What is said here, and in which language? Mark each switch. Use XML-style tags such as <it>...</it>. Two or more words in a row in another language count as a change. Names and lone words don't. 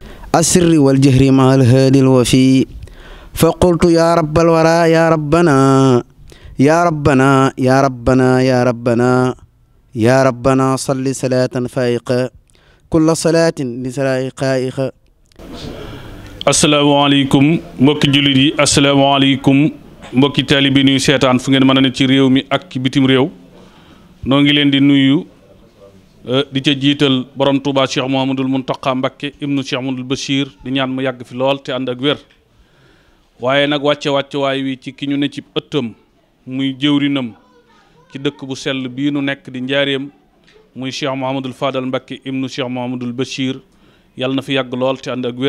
<ar>السر والجهر مع الهادي الوفي فقلت يا رب الورى يا ربنا يا ربنا يا ربنا يا ربنا يا ربنا صل صلاة فائقة كل صلاة لسرائقائق.</ar> <wo>asalaamaaleykum mbokki jullit yi asalaamaaleykum mbokki taalibe nuyu seetaan fu ngeen mën a ne ci réew mi ak ci bitim réew noo ngi leen di nuyu di ca jiital borom Touba Cheikh Mouhamadul Mountakha Mbacké ibnu Cheikh Mouhamadul Bachir di ñaan mu yàgg fi lool te ànd ak wér waaye nag wàcce waay wi ci ki ñu ne ci ëttam muy jëwrinam ci dëkk bu sell bii nu nekk di njaareem muy Cheikh Mouhamadul Fadal Mbacké ibnu Cheikh Mouhamadul Bachir yàlla na fi yàgg lool te ànd ak wér.</wo>